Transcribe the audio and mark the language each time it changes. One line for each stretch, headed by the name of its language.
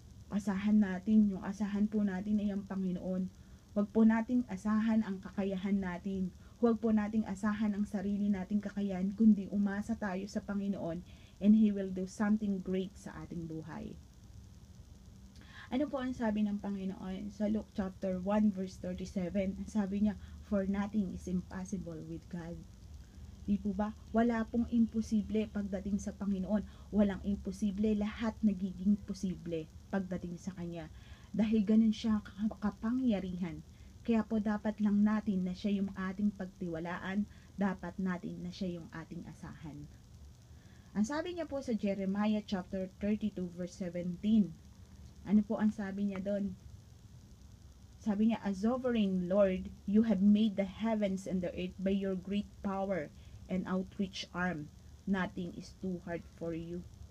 Filipino: Asahan natin, yung asahan po natin ay ang Panginoon. Huwag po nating asahan ang kakayahan natin. Huwag po nating asahan ang sarili nating kakayahan, kundi umasa tayo sa Panginoon,
English: and He will do something great
Filipino: sa ating buhay. Ano po ang sabi ng Panginoon sa Luke chapter 1 verse 37? Sabi niya,
English: for nothing is impossible with God.
Filipino: Di po ba? Wala pong imposible pagdating sa Panginoon. Walang imposible, lahat nagiging posible pagdating sa Kanya. Dahil ganun siya kapangyarihan. Kaya po dapat lang natin na siya yung ating pagtiwalaan, dapat natin na siya yung ating asahan. Ang sabi niya po sa Jeremiah chapter 32 verse 17, ano po ang sabi niya doon? Sabi niya,
English: a sovereign Lord, you have made the heavens and the earth by your great power and outreach arm. Nothing is too hard for you.